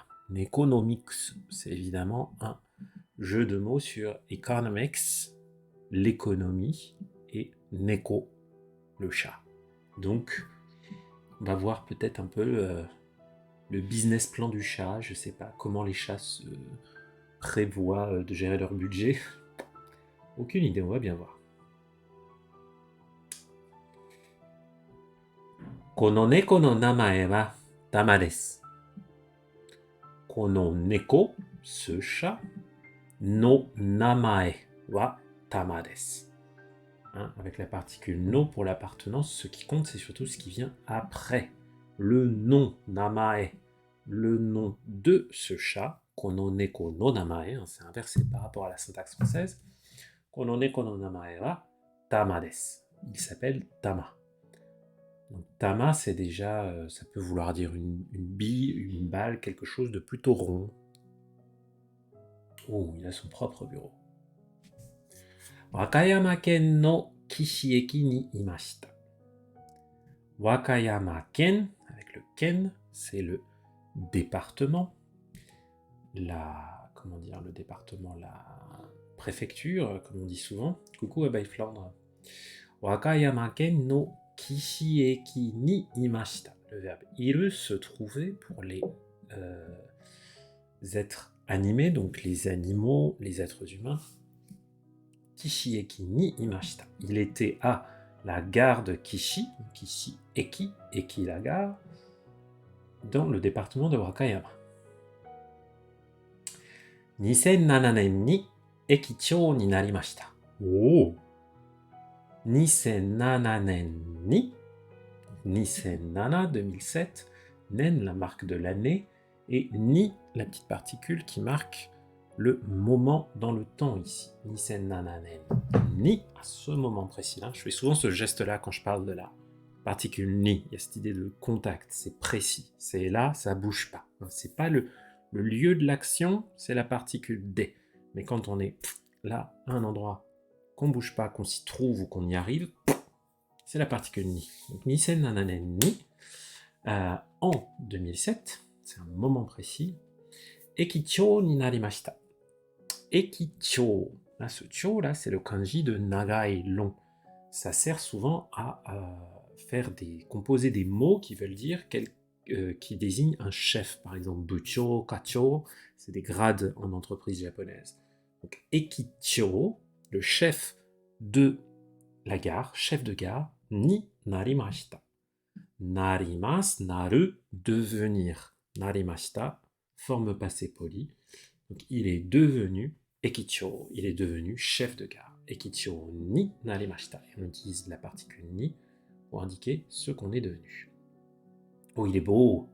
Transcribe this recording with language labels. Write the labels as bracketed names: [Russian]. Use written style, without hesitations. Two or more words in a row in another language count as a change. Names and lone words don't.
[French] Nekonomics, c'est évidemment un jeu de mots sur economics, l'économie, et Neko, le chat. Donc, on va voir peut-être un peu le [English] business plan [French] du chat. Je sais pas comment les chats se prévoient de gérer leur budget. Aucune idée, on va bien voir. [Japanese] この猫の名前はタマです. この猫, [French] ce chat, [Japanese] の名前はタマです. [French] Hein, avec la particule no pour l'appartenance, ce qui compte, c'est surtout ce qui vient après. Le nom, namae, le nom de ce chat, [Japanese] この猫の名前, [French] hein, c'est inversé par rapport à la syntaxe française. [Japanese] この猫の名前はタマです. [French] Il s'appelle Tama. Donc, Tama, c'est déjà, ça peut vouloir dire une bille, une balle, quelque chose de plutôt rond. Oh, il a son propre bureau. [Japanese] 和歌山県の貴志駅にいました. 和歌山県, [French] avec le ken, c'est le département, le département, la préfecture, comme on dit souvent. Coucou à Flandre. [Japanese] 和歌山県の貴志駅にいました. [French] Le verbe iru se trouvait pour les êtres animés, donc les animaux, les êtres humains. [Japanese] 貴志駅にいました. [French] Il était à la gare de Kishi, Kishi Eki, Eki la gare, dans le département de Wakayama. [Japanese] 2007年に駅長になりました。おお。2007年に、2007, 2007, nen, [French] la marque de l'année, et ni, la petite particule qui marque le moment dans le temps ici. [Japanese] 2007 年に, [French] à ce moment précis-là. Je fais souvent ce geste-là quand je parle de la particule ni. Il y a cette idée de contact, c'est précis. C'est là, ça bouge pas. C'est pas le lieu de l'action, c'est la particule D. Mais quand on est là, à un endroit qu'on bouge pas, qu'on s'y trouve ou qu'on y arrive, c'est la particule ni. Donc 2007 年に, en 2007, c'est un moment précis, [Japanese] 駅長になりました. Ekichou, [French] là, ce chou là, c'est le kanji de nagai, long. Ça sert souvent à composer des mots qui veulent dire qui désignent un chef. Par exemple, [Japanese] 部長、課長, [French] c'est des grades en entreprise japonaise. Donc ekichou, le chef de la gare, chef de gare, [Japanese] になりました. Narimas, [French] naru, devenir. Narimashita, forme passé poli. Donc il est devenu ekichou, il est devenu chef de gare. [Japanese] 駅長になりました. [French] Et on utilise la particule ni pour indiquer ce qu'on est devenu. Oh, il est beau.